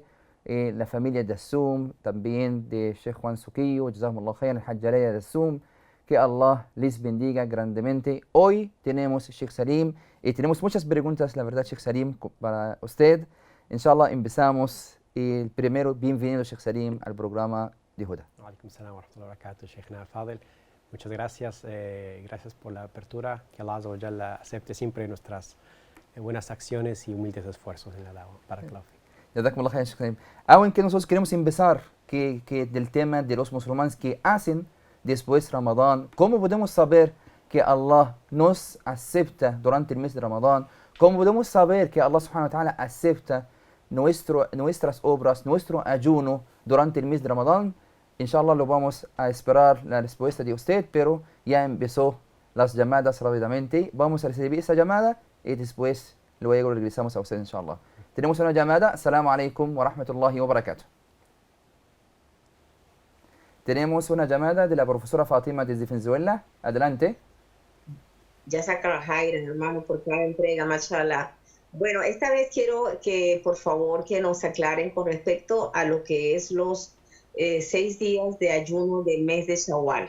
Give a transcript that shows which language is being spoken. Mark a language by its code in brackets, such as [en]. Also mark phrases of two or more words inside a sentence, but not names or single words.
[es] La familia de Zoom, también de Sheikh Juan Suquillo, [ar] جزاكم الله خيرا, [es] el Hajjalaya de Zoom. Que Allah les bendiga grandemente. Hoy tenemos Sheikh Salim y tenemos muchas preguntas, la verdad, Sheikh Salim, para usted. Inshallah, empezamos. El primero, bienvenido Sheikh Salim al programa de Huda. [ar] وعليكم السلام ورحمة الله وبركاته، شيخنا الفاضل. [es] Muchas gracias, gracias por la apertura. Que Allah [ar] عز وجل [es] acepte siempre nuestras buenas acciones y humildes esfuerzos en la da'wah. [ar] بارك الله فيك. جزاكم الله خيرا, Sheikh Salim. [es] Aunque nosotros queremos empezar del tema de los musulmanes que hacen después de Ramadán. ¿Cómo podemos saber que Allah nos acepta durante el mes de Ramadán? ¿Cómo podemos saber que Allah [ar] سبحانه وتعالى [es] acepta nuestras obras, nuestro ayuno durante el mes de Ramadán? Inshallah lo vamos a esperar la respuesta de usted, pero ya empezó las llamadas rápidamente. Vamos a recibir esa llamada y después luego regresamos a usted, inshallah. Tenemos una llamada. [ar] السلام عليكم ورحمة الله وبركاته. [es] Tenemos una llamada de la profesora Fátima desde Venezuela. Adelante. Ya saca la Jaira, hermano, por cada entrega, mashallah. Bueno, esta vez quiero que, por favor, que nos aclaren con respecto a lo que es los 6 días de ayuno del mes de Shawwal.